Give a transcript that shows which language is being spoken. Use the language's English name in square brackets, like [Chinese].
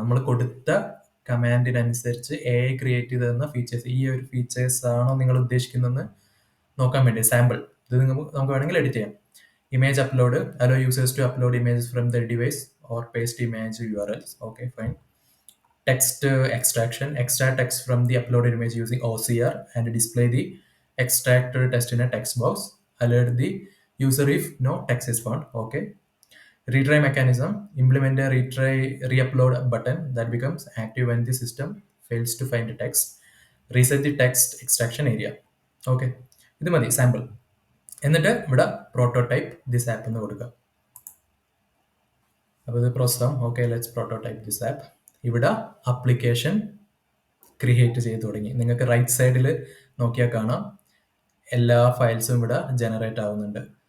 [Malayalam] നമ്മൾ കൊടുത്ത കമാൻഡിനനുസരിച്ച് AI create ചെയ്ത് തന്ന ഫീച്ചേഴ്സ്. ഈ ഒരു ഫീച്ചേഴ്സ് ആണോ നിങ്ങൾ ഉദ്ദേശിക്കുന്നതെന്ന് നോക്കാൻ വേണ്ടി സാമ്പിൾ ഇത് നമുക്ക് വേണമെങ്കിൽ എഡിറ്റ് ചെയ്യാം. [English] Image upload, allow users to upload images from the device or paste image URLs. Okay, fine. text extraction, extract text from the uploaded image using OCR and display the extracted text in a text box. Alert the user if no text is found. Okay. Retry mechanism, implement a retry re-upload button that becomes active when the system fails to find the text. Reset the text extraction area. Okay. [Malayalam] ഇത് മതി sample. എന്നിട്ട് ഇവിടെ [English] prototype this app [Malayalam] എന്ന് കൊടുക്കുക. അപ്പോൾ ഇത് process [English] Okay, let's prototype this app. [Malayalam] ഇവിടെ application create ചെയ്ത് തുടങ്ങി. നിങ്ങൾക്ക് റൈറ്റ് സൈഡിൽ നോക്കിയാൽ കാണാം എല്ലാ ഫയൽസും ഇവിടെ ജനറേറ്റ് ആവുന്നുണ്ട്.